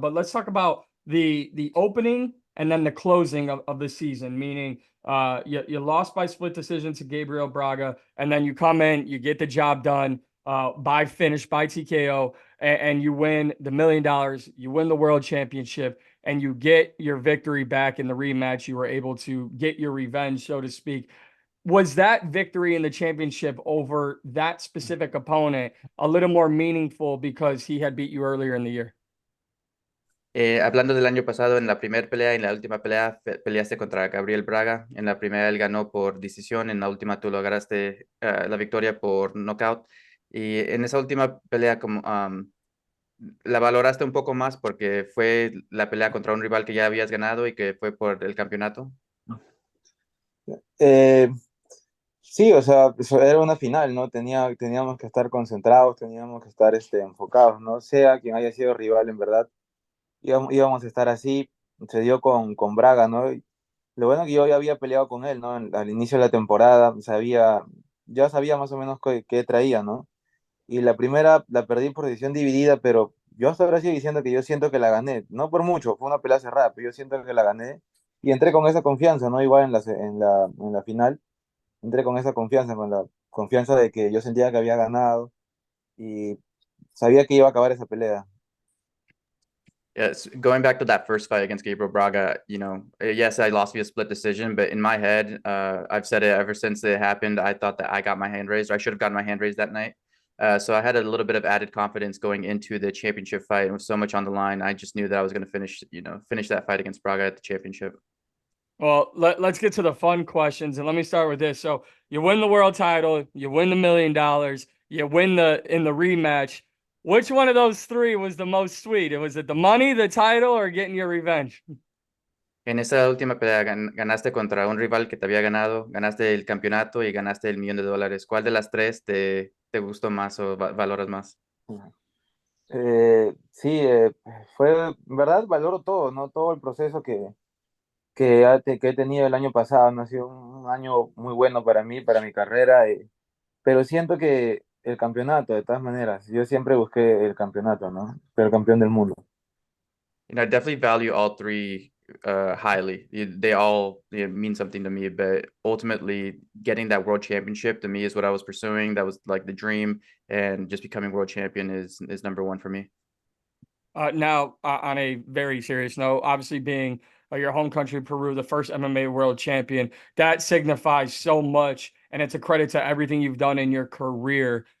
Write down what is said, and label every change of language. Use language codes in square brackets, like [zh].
[en] But let's talk about the opening and then the closing of the season, meaning you lost by split decision to Gabriel Braga, and then you come in, you get the job done by finish, by TKO, and you win the $1 million, you win the world championship, and you get your victory back in the rematch. You were able to get your revenge, so to speak. Was that victory in the championship over that specific opponent a little more meaningful because he had beat you earlier in the year? [es] Hablando del año pasado, en la primera pelea y en la última pelea peleaste contra Gabriel Braga. En la primera él ganó por decisión, en la última tú lograste la victoria por knockout. Y en esa última pelea como, la valoraste un poco más porque fue la pelea contra un rival que ya habías ganado y que fue por el campeonato. Eh, sí, o sea, eso era una final, ¿no? Teníamos que estar concentrados, teníamos que estar enfocados, ¿no? Sea quien haya sido rival, en verdad, íbamos a estar así. Se dio con Braga, ¿no? Y lo bueno que yo ya había peleado con él, ¿no? Al inicio de la temporada, ya sabía más o menos qué traía, ¿no? Y la primera la perdí por decisión dividida, pero yo hasta ahora sigo diciendo que yo siento que la gané, no por mucho, fue una pelea cerrada, pero yo siento que la gané y entré con esa confianza, ¿no? Igual en la final, entré con esa confianza, con la confianza de que yo sentía que había ganado y sabía que iba a acabar esa pelea. [en] Yes, going back to that first fight against Gabriel Braga, yes, I lost via split decision, but in my head, I've said it ever since it happened. I thought that I got my hand raised, or I should have gotten my hand raised that night. So I had a little bit of added confidence going into the championship fight, and with so much on the line, I just knew that I was going to finish that fight against Braga at the championship. Well, let's get to the fun questions, and let me start with this. So you win the world title, you win the $1 million, you win in the rematch. Which one of those three was the most sweet? Was it the money, the title, or getting your revenge? [es] En esa última pelea ganaste contra un rival que te había ganado, ganaste el campeonato y ganaste el $1 millón. ¿Cuál de las tres te gustó más o valoras más? Sí, fue, en verdad, valoro todo, ¿no? Todo el proceso que he tenido el año pasado, ¿no? Ha sido un año muy bueno para mí, para mi carrera, pero siento que el campeonato, de todas maneras, yo siempre busqué el campeonato, ¿no? Ser campeón del mundo. [en] I definitely value all three highly. They all mean something to me, but ultimately getting that world championship to me is what I was pursuing. That was like the dream, and just becoming world champion is number one for me. Now, on a very serious note, obviously being your home country, Peru, the first MMA world champion, that signifies so much, and it's a credit to everything you've done in your career.